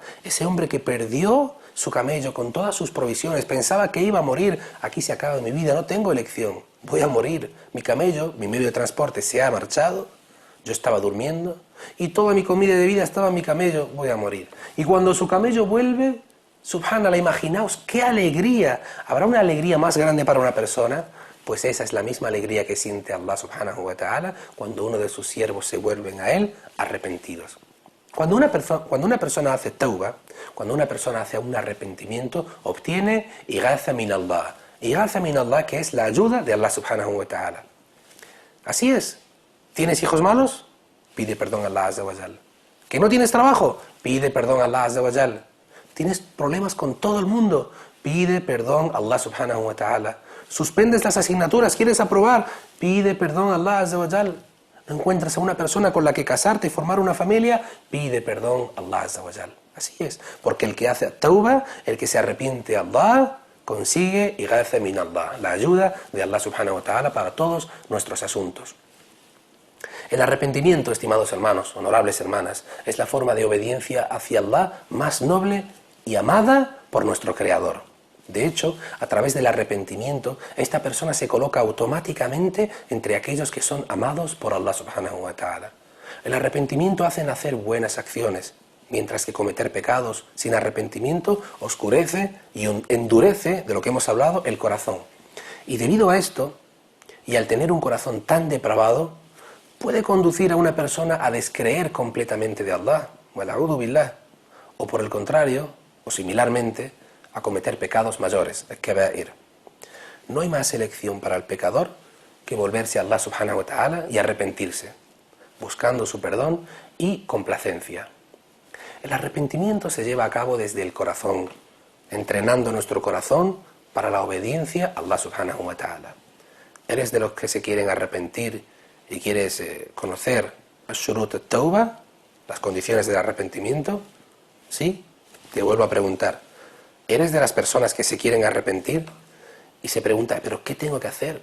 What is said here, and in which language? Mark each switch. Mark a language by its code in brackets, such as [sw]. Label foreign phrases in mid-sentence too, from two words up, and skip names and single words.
[es] Ese hombre que perdió su camello con todas sus provisiones, pensaba que iba a morir, aquí se acaba mi vida, no tengo elección, voy a morir, mi camello, mi medio de transporte se ha marchado, yo estaba durmiendo y toda mi comida y bebida estaba en mi camello, voy a morir. Y cuando su camello vuelve, subhanallah, imaginaos qué alegría. ¿Habrá una alegría más grande para una persona? Pues esa es la misma alegría que siente Allah [ar] سبحانه وتعالى [es] cuando uno de sus siervos se vuelven a él arrepentidos. Cuando una persona hace tauba, cuando una persona hace un arrepentimiento, obtiene [ar] إغاثة من الله. إغاثة من الله, [es] que es la ayuda de Allah [ar] سبحانه وتعالى. [es] Así es. ¿Tienes hijos malos? Pide perdón a Allah [ar] عز وجل. [es] ¿Que no tienes trabajo? Pide perdón a Allah [ar] عز وجل. [es] ¿Tienes problemas con todo el mundo? Pide perdón a Allah [ar] سبحانه وتعالى. [es] ¿Suspendes las asignaturas? ¿Quieres aprobar? Pide perdón a Allah [ar] عز وجل. [es] ¿No encuentras a una persona con la que casarte y formar una familia? Pide perdón a Allah [ar] عز وجل. [es] Así es. Porque el que hace tauba, el que se arrepiente a Allah, consigue [ar] إغاثة من الله, [es] la ayuda de Allah [ar] سبحانه وتعالى [es] para todos nuestros asuntos. El arrepentimiento, estimados hermanos, honorables hermanas, es la forma de obediencia hacia Allah más noble y amada por nuestro Creador. De hecho, a través del arrepentimiento, esta persona se coloca automáticamente entre aquellos que son amados por Allah [ar] سبحانه وتعالى. [es] El arrepentimiento hace nacer buenas acciones, mientras que cometer pecados sin arrepentimiento oscurece y endurece, de lo que hemos hablado, el corazón. Y debido a esto, y al tener un corazón tan depravado, puede conducir a una persona a descreer completamente de Allah, [ar] والعياذ بالله, [es] o por el contrario, o similarmente, a cometer pecados mayores, al-kaba'ir. No hay más elección para el pecador que volverse a Allah [ar] سبحانه وتعالى [es] y arrepentirse, buscando su perdón y complacencia. El arrepentimiento se lleva a cabo desde el corazón, entrenando nuestro corazón para la obediencia a Allah [ar] سبحانه وتعالى. [es] ¿Eres de los que se quieren arrepentir y quieres conocer [ar] الشروط التوبة, [es] las condiciones del arrepentimiento? ¿Sí? Te vuelvo a preguntar. ¿Eres de las personas que se quieren arrepentir? Y se pregunta, ¿pero qué tengo que hacer?